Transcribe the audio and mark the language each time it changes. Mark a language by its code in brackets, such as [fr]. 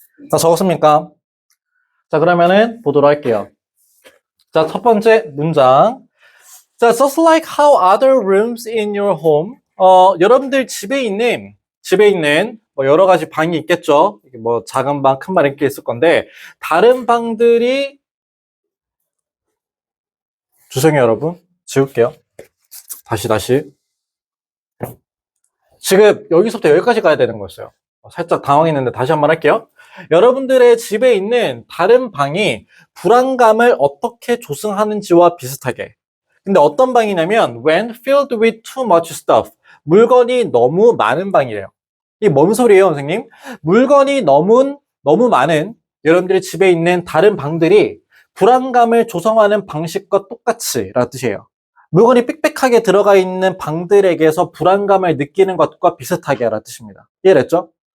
[ko] 자, 적었습니까? 자, 그러면은 보도록 할게요. 자, 첫 번째 문장. 자, [en] just like how other rooms in your home. [ko] 여러분들 집에 있는 뭐 여러 가지 방이 있겠죠. 뭐 작은 방, 큰 방 이렇게 있을 건데, 다른 방들이, 죄송해요, 여러분. 지울게요. 다시. 지금 여기서부터 여기까지 가야 되는 거였어요. 살짝 당황했는데 다시 한번 할게요. 여러분들의 집에 있는 다른 방이 불안감을 어떻게 조성하는지와 비슷하게. 근데 어떤 방이냐면 [en] when filled with too much stuff. [ko] 물건이 너무 많은 방이래요. 이게 뭔 소리예요, 선생님? 물건이 너무 많은 여러분들의 집에 있는 다른 방들이 불안감을 조성하는 방식과 똑같이 라는 뜻이에요. 물건이 빽빽하게 들어가 있는 방들에게서 불안감을 느끼는 것과 비슷하게 라는 뜻입니다. 이해됐죠?